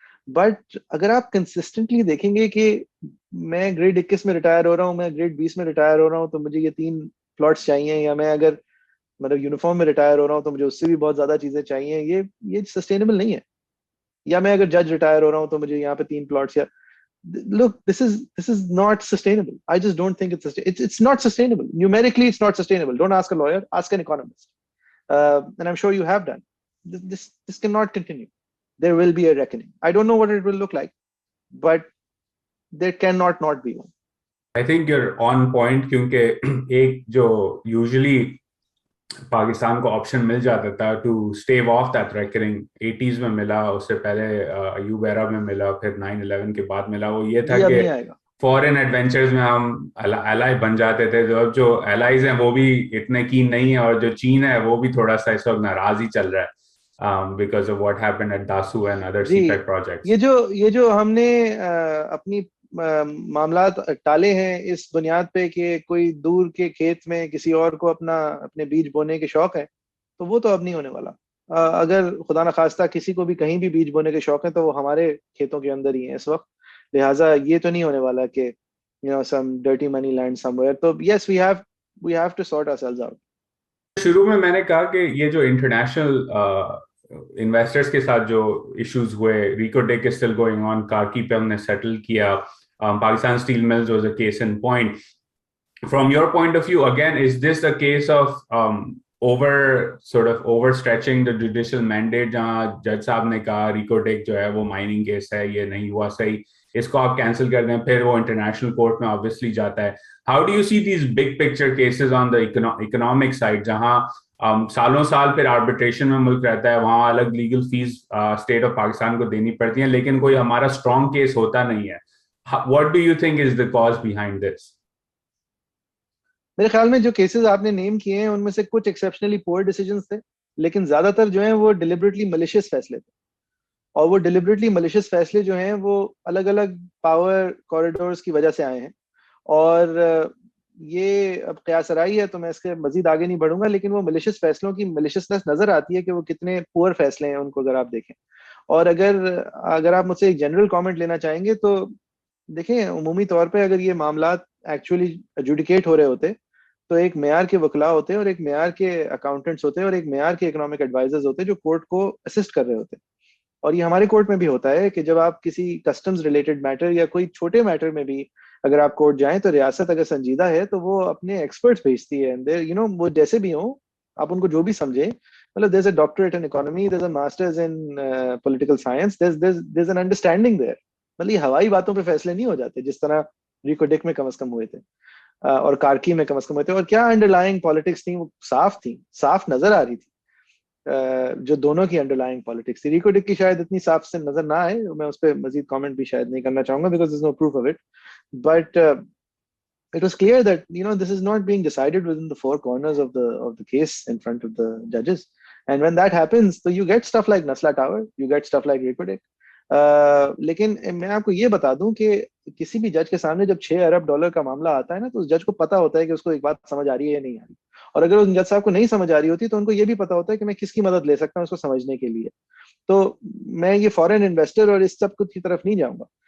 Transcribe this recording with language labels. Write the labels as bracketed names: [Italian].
[Urdu] But اگر آپ consistently دیکھیں گے کہ میں گریڈ 21 میں ریٹائر ہو رہا ہوں, میں گریڈ 20 میں ریٹائر ہو رہا ہوں, تو مجھے یہ 3 پلاٹس چاہیے, یا میں اگر مطلب یونیفارم میں ریٹائر ہو رہا ہوں تو مجھے اس سے بھی بہت زیادہ چیزیں چاہیے, یہ سسٹینیبل نہیں ہے. یا میں اگر جج ریٹائر ہو رہا ہوں تو مجھے یہاں پہ 3 پلاٹس, یا [English] look, this is not sustainable. I just don't think it's not sustainable. Numerically it's not sustainable. Don't ask a lawyer, ask an economist, and I'm sure you have done. This cannot continue. There will be a reckoning. I don't know what it will look like, but there cannot not be one. I think you're on point, [Urdu] کیونکہ ایک جو usually Pakistan کو option مل جاتا تھا [English] to stave off that reckoning, [Urdu] 80s میں ملا, اس سے پہلے ایوب ایرا میں ملا, پھر 9/11 کے بعد ملا, وہ یہ تھا کہ فورن ایڈونچرز میں ہم ایلائی بن جاتے تھے. جو ایلائز ہیں وہ بھی اتنے کین نہیں ہیں, اور جو چین ہے وہ بھی تھوڑا سا اس وقت ناراض ہی چل رہا ہے [English] because of what happened at Dasu and other CPEC projects. [Urdu] یہ جو ہم نے اپنی معاملات ٹالے ہیں اس بنیاد پہ کہ کوئی دور کے کھیت میں کسی اور کو اپنے بیج بونے کے شوق ہے, تو وہ تو اب نہیں ہونے والا. اگر خدا نخواستہ کسی کو بھی کہیں بھی بیج بونے کے شوق ہے تو وہ ہمارے کھیتوں کے اندر ہی ہیں اس وقت, لہٰذا یہ تو نہیں ہونے والا کہ [English] some dirty money land somewhere. [Urdu] تو [English] yes, we have to sort ourselves out. [Urdu] شروع میں نے کہا کہ یہ جو انٹرنیشنل انویسٹرز کے ساتھ جو ایشوز ہوئے, Rico deck [English] is still going on, [Urdu] کارکی پہ ہم نے سیٹل کیا, Pakistan steel mills [English] Was a case in point. From your point of view again, is this a case of over stretching the judicial mandate, [Urdu] جہاں جج صاحب نے کہا ریکو ڈیک جو ہے وہ مائننگ کیس ہے, یہ نہیں ہوا صحیح, اس کو آپ کینسل کر دیں, پھر وہ انٹرنیشنل کورٹ میں آبویسلی جاتا ہے. [English] how do you see these big picture cases on the economic side, [Urdu] جہاں سالوں سال پھر آربیٹریشن میں ملک رہتا ہے, وہاں الگ legal face state of Pakistan کو دینی پڑتی ہیں, لیکن کوئی ہمارا اسٹرانگ کیس ہوتا نہیں ہے. [English] What do you think is the cause behind this? [Urdu] میرے خیال میں جو کیسز آپ نے نیم کیے ہیں ان میں سے کچھ ایکسیپشنلی پور ڈیسیجنز تھے, لیکن زیادہ تر جو ہیں وہ ڈیلیبریٹلی ملیشیس فیصلے تھے. اور وہ ڈیلیبریٹلی ملیشیس فیصلے جو ہیں وہ الگ الگ پاور کوریڈورز کی وجہ سے آئے ہیں. اور یہ اب قیاس آرائی ہے تو میں اس کے مزید آگے نہیں بڑھوں گا, لیکن وہ ملیشیس فیصلوں کی ملیشیسنس نظر آتی ہے کہ وہ کتنے پور فیصلے ہیں ان کو اگر آپ دیکھیں. اور اگر آپ مجھ سے ایک جنرل کامنٹ لینا چاہیں گے تو دیکھیں, عمومی طور پہ اگر یہ معاملات ایکچولی ایڈجوڈیکیٹ ہو رہے ہوتے تو ایک معیار کے وکلاء ہوتے, اور ایک معیار کے اکاؤنٹنٹس ہوتے, اور ایک معیار کے اکنامک ایڈوائزرز ہوتے جو کورٹ کو اسسٹ کر رہے ہوتے. اور یہ ہمارے کورٹ میں بھی ہوتا ہے کہ جب آپ کسی کسٹمز ریلیٹڈ میٹر یا کوئی چھوٹے میٹر میں بھی اگر آپ کورٹ جائیں تو ریاست اگر سنجیدہ ہے تو وہ اپنے ایکسپرٹس بھیجتی ہے. وہ جیسے بھی ہوں, آپ ان کو جو بھی سمجھیں, مطلب [English] there's a doctorate in economy, there's a master's in political science, there's an understanding there. [Urdu] مطلب یہ ہوائی باتوں پہ فیصلے نہیں ہو جاتے جس طرح ریکو ڈیک میں کم از کم ہوئے تھے اور کارکی میں کم از کم ہوئے تھے. اور کیا انڈر لائنگ پالیٹکس تھیں, وہ صاف تھیں, صاف نظر آ رہی تھی. جو دونوں کی انڈرلائنگ پالیٹکس تھی. ریکو ڈک کی شاید اتنی صاف سے نظر نہ آئے, میں اس پہ مزید کامنٹ بھی شاید نہیں کرنا چاہوں گا because [English] there's no proof of it, but it was clear that this is not being decided within the four corners of the case in front of the judges, and when that happens so you get stuff like Nasla Tower, you get stuff like Rico Dick. [Urdu] لیکن میں آپ کو یہ بتا دوں کہ کسی بھی جج کے سامنے جب $6 ارب کا معاملہ آتا ہے نا, تو اس جج کو پتا ہوتا ہے کہ اس کو ایک بات سمجھ آ رہی ہے یا نہیں آ رہی, اور اگر اس جج صاحب کو نہیں سمجھ آ رہی ہوتی تو ان کو یہ بھی پتا ہوتا ہے کہ میں کس کی مدد لے سکتا ہوں اس کو سمجھنے کے لیے. تو میں یہ فورن انویسٹر اور اس سب کی طرف نہیں جاؤں گا.